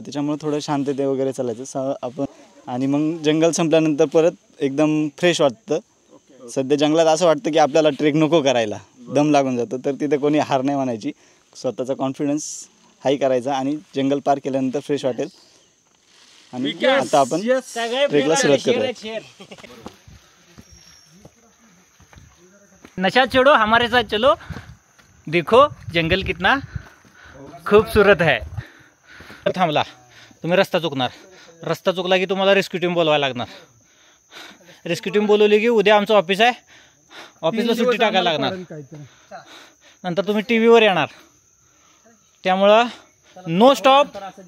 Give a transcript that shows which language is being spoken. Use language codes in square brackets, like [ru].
[mr] त्याच्यामुळे थोडं शांतते वगैरे चालायचं आपण. आणि मग जंगल संपल्यानंतर परत एकदम फ्रेश वाटतं. सध्या जंगलात असं वाटतं की आपल्याला ट्रेक नको करायला, दम लागून जातो. तर तिथे कोणी हार नाही म्हणायची, स्वतःचा कॉन्फिडन्स हाई करायचा आणि जंगल पार केल्यानंतर फ्रेश वाटेल. आणि आता आपण ट्रेकला सुरुवात करूया. [hi] नशा छोड़ो हमारे साथ चलो, देखो जंगल कितना खूबसूरत है. [mr] थांबला तुम्ही रस्ता चुकणार. रस्ता चुकला की तुम्हाला रेस्क्यू टीम बोलवायला लागणार. रेस्क्यू टीम बोलवली की उद्या आमचं ऑफिस आहे, ऑफिसला सुट्टी टाकायला लागणार. नंतर तुम्ही टी व्हीवर येणार. त्यामुळं [en] No stop.